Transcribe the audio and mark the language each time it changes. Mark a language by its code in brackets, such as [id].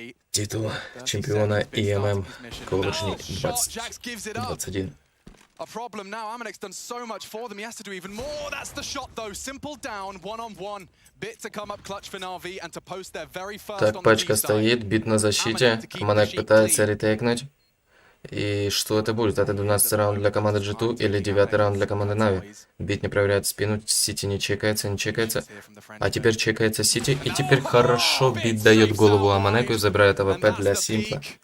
[ru] Титул чемпиона IEM Cologne 2021. [en] A problem now. Amanek's done so much for them. He has to do even more. That's the shot, though. Simple down, one-on-one. Bit to come up clutch for Navi and to post their very first on the B side. [ru] Так, пачка стоит, бит на защите. Аманек пытается ретейкнуть. И что это будет? Это 12-й раунд для команды G2 или 9-й раунд для команды Нави? Бит не проверяет спину, Сити не чекается. А теперь чекается Сити. И теперь хорошо Бит дает голову Аманеку и забирает АВП для Симпла.